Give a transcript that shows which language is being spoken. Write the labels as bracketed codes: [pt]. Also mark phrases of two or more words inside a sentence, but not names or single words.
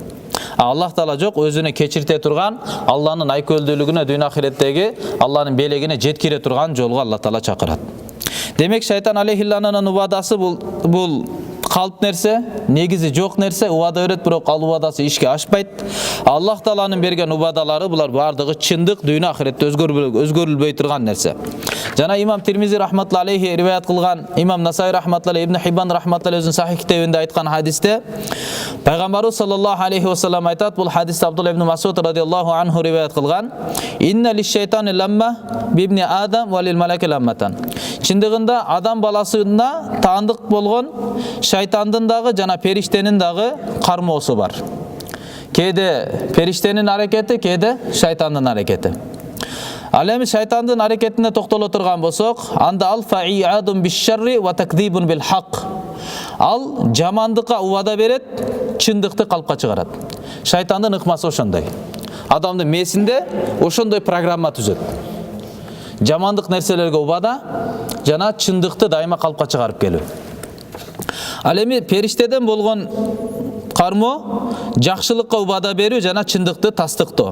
[ky] Аллах Таала жок, өзүнө кечирте турган, Алланын айкөлдүүлүгүнө, дүйнө ахиреттеги Алланын белегине жеткире турган жолго Аллах Таала чакырат. Демек шайтан алейхиллананын убадасы бул калп нерсе, негизи жок нерсе, убада берет, бирок ал убадасы ишке ашпайт. Аллах Тааланын берген убадалары булар бардыгы чындык, дүйнө ахиретте өзгөрүлбөй турган нерсе. Жана имам Тирмизи [ar] رحمة الله عليه [ky] риваят кылган, имам Насаи рахматуллахи, Ибн Хиббан рахматуллахи өзүнүн сахих китебинде айткан хадисте пайгамбарыбыз [ar] صلى الله عليه وسلم [ky] айтат, бул хадисте Абдулла ибн Масуд [ar] رضي الله عنه [ky] риваят кылган: [ar] "إن للشيطان لمة بابن آدم وللملك لمة." [ky] Чындыгында адам баласына таандык болгон шайтандын дагы жана периштенин дагы кармоосу бар. Кээде периштенин аракети, кээде шайтандын аракети. Ал эми шайтандын аракетине токтоло турган болсок, анда ал [ar] إيعاد بالشر وتكذيب بالحق. [ky] Ал жамандыкка убада берет, чындыкты калпка чыгарат. Шайтандын ыкмасы ошондой. Адамдын мээсинде ошондой программа түзөт. Жамандык нерселерге убада жана чындыкты дайыма калпка чыгарып келүү. Ал эми периштеден болгон кармо жакшылыкка убада берүү жана чындыкты тастыктоо.